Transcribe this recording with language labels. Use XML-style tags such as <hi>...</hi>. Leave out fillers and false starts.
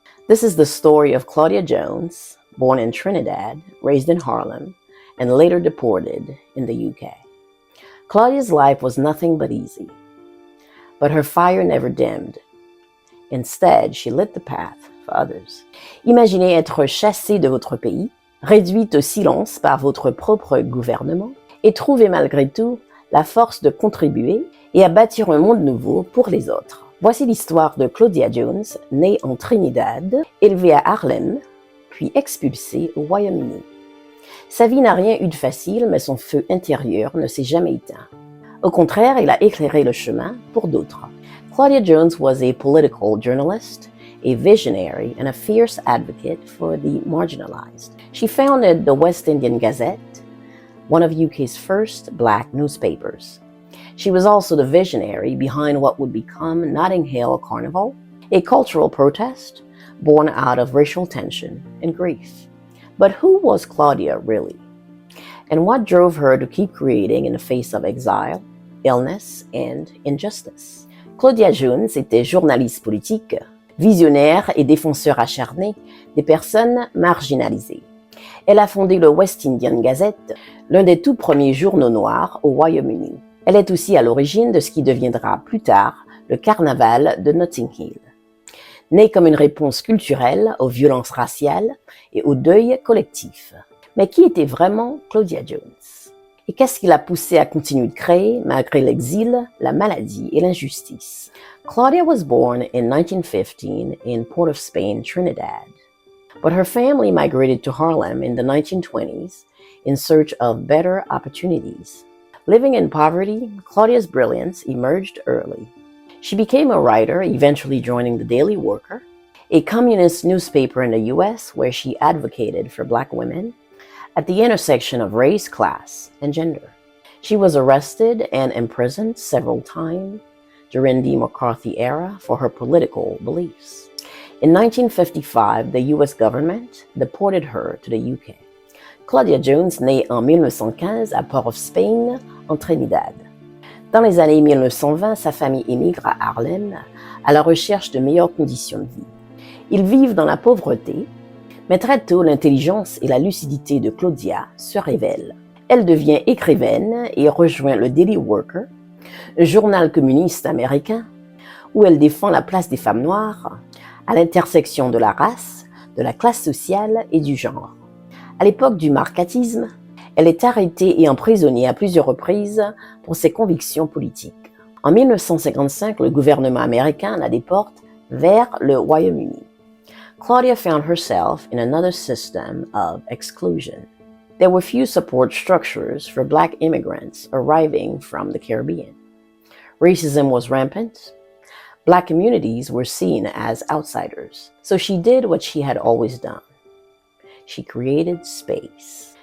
<en>This is the story of Claudia Jones, born in Trinidad, raised in Harlem, and later deported in the UK. Claudia's life was nothing but easy, but her fire never dimmed. Instead, she lit the path for others.</en> <fr>Imaginez être chassé de votre pays, réduite au silence par votre propre gouvernement, et trouver malgré tout la force de contribuer et à bâtir un monde nouveau pour les autres. Voici l'histoire de Claudia Jones, née en Trinidad, élevée à Harlem, puis expulsée au Royaume-Uni. Sa vie n'a rien eu de facile, mais son feu intérieur ne s'est jamais éteint. Au contraire, il a éclairé le chemin pour d'autres.</fr> <en>Claudia Jones was a political journalist, a visionary, and a fierce advocate for the marginalized. She founded the West Indian Gazette, one of UK's first black newspapers. She was also the visionary behind what would become Notting Hill Carnival, a cultural protest born out of racial tension and grief. But who was Claudia really? And what drove her to keep creating in the face of exile, illness, and injustice?</en> <fr>Claudia Jones était journaliste politique, visionnaire et défenseur acharné des personnes marginalisées. Elle a fondé le West Indian Gazette, l'un des tout premiers journaux noirs au Royaume-Uni. Elle est aussi à l'origine de ce qui deviendra plus tard le carnaval de Notting Hill. Née comme une réponse culturelle aux violences raciales et au deuil collectif. Mais qui était vraiment Claudia Jones? Et qu'est-ce qui l'a poussée à continuer de créer malgré l'exil, la maladie et l'injustice?</fr> <en>Claudia was born in 1915 in Port of Spain, Trinidad. But her family migrated to Harlem in the 1920s in search of better opportunities. Living in poverty, Claudia's brilliance emerged early. She became a writer, eventually joining the Daily Worker, a communist newspaper in the US where she advocated for Black women at the intersection of race, class, and gender. She was arrested and imprisoned several times during the McCarthy era for her political beliefs. In 1955, the US government deported her to the UK.</en> <fr>Claudia Jones naît en 1915 à Port of Spain, en Trinidad. Dans les années 1920, sa famille émigre à Harlem à la recherche de meilleures conditions de vie. Ils vivent dans la pauvreté, mais très tôt, l'intelligence et la lucidité de Claudia se révèlent. Elle devient écrivaine et rejoint le Daily Worker, un journal communiste américain, où elle défend la place des femmes noires à l'intersection de la race, de la classe sociale et du genre. À l'époque du marcatisme, elle est arrêtée et emprisonnée à plusieurs reprises pour ses convictions politiques. En 1955, le gouvernement américain la déporte vers le Royaume-Uni.</fr> <en>Claudia found herself in another system of exclusion. There were few support structures for Black immigrants arriving from the Caribbean. Racism was rampant. Black communities were seen as outsiders. So she did what she had always done. She created space.</en>